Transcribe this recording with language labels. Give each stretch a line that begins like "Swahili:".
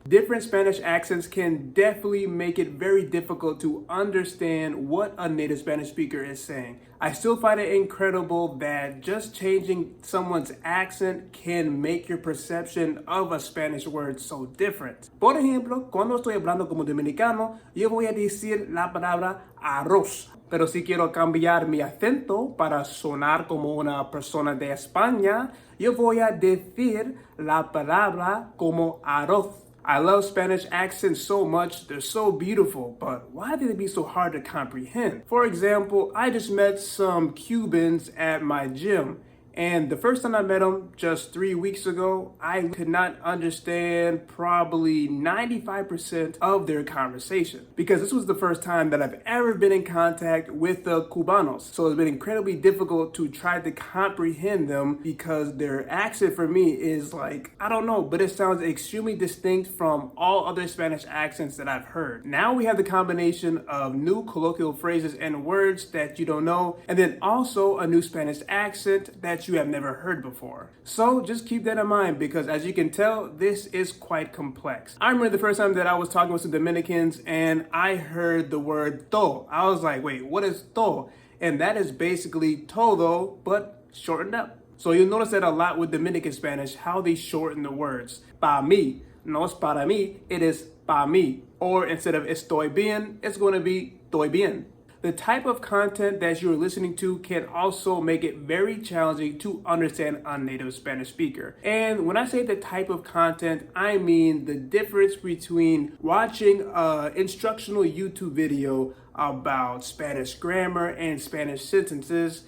English: Different Spanish accents can definitely make it very difficult to understand what a native Spanish speaker is saying. I still find it incredible that just changing someone's accent can make your perception of a Spanish word so different.
Spanish: Por ejemplo, cuando estoy hablando como dominicano, yo voy a decir la palabra arroz. Pero si quiero cambiar mi acento para sonar como una persona de España, yo voy a decir la palabra como arroz.
English: I love Spanish accents so much, they're so beautiful, but why do they be so hard to comprehend? For example, I just met some Cubans at my gym, And the first time I met him just 3 weeks ago, I could not understand probably 95% of their conversation because this was the first time that I've ever been in contact with the Cubanos. So it's been incredibly difficult to try to comprehend them because their accent for me is like, I don't know, but it sounds extremely distinct from all other Spanish accents that I've heard. Now we have the combination of new colloquial phrases and words that you don't know, and then also a new Spanish accent that you have never heard before. So just keep that in mind because as you can tell, this is quite complex. I remember the first time that I was talking with some Dominicans and I heard the word to. I was like, wait, what is to? And that is basically todo, but shortened up. So you'll notice that a lot with Dominican Spanish, how they shorten the words.
Spanish: Pa mí, no es para mí,
English: it is
Spanish: pa mí.
English: Or instead of
Spanish: estoy bien,
English: it's going to be estoy bien. The type of content that you're listening to can also make it very challenging to understand a native Spanish speaker. And when I say the type of content, I mean the difference between watching an instructional YouTube video about Spanish grammar and Spanish sentences.